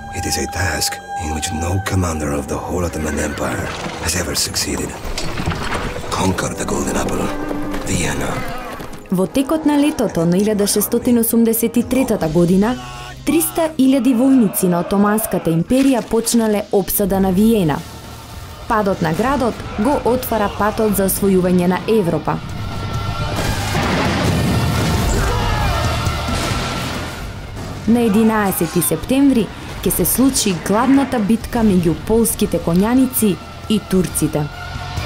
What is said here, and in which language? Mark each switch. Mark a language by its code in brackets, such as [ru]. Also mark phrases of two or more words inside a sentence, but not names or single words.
[en] is a task in which no commander of the whole Ottoman Empire has ever succeeded. Conquer the Golden Apple, Vienna. [mk] Во текот на летото на 1683 година, 300.000 војници на Отоманската империја почнале опсада на Виена. Падот на градот го отвара патот за освојување на Европа. На 11 септември ќе се случи главната битка меѓу полските коњаници и турците.